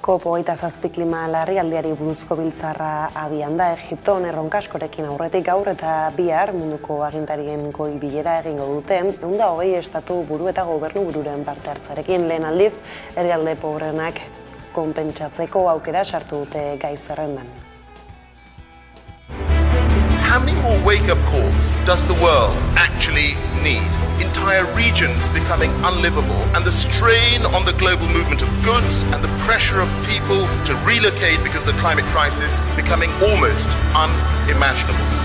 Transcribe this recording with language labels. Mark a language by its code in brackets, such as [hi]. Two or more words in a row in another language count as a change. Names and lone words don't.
[eu] COP27 klima larrialdiari buruzko biltzarra abian da Egipton erronka askorekin aurretik gaur eta bihar munduko agintarien goi bilera egingo dute 120 estatu buru eta gobernu bururen parte hartzarekin lehen aldiz herrialde pobrenak konpentsatzeko aukera sartu dute gai zerrendan. [en] How many more wake-up calls does the world actually need? Entire regions becoming unlivable, and the strain on the global movement of goods and the pressure of people to relocate because of the climate crisis becoming almost unimaginable.